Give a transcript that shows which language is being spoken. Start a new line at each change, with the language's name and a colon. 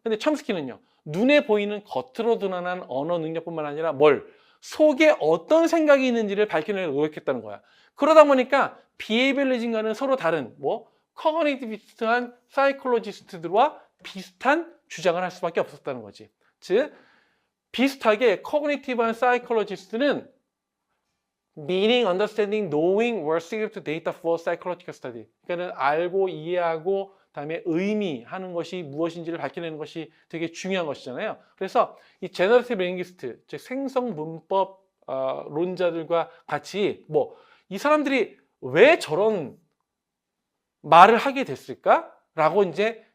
Korean: 근데 첨스키는요, 눈에 보이는 겉으로 드러난 언어 능력뿐만 아니라 속에 어떤 생각이 있는지를 밝혀내려고 노력했다는 거야. 그러다 보니까 비헤비어리즘과는 서로 다른 커그니티비스트한 사이콜로지스트들과 비슷한 주장을 할 수밖에 없었다는 거지. 즉 비슷하게 커그니티브한 사이콜로지스트는
English: meaning, understanding, knowing were significant data for psychological study.
Korean: 그러니까 알고 이해하고 다음에 의미하는 것이 무엇인지를 밝혀내는 것이 되게 중요한 것이잖아요. 그래서 이 제너러티브 링귀스트, 즉 생성 문법 론자들과 같이 이 사람들이 왜 저런 말을 하게 됐을까라고 이제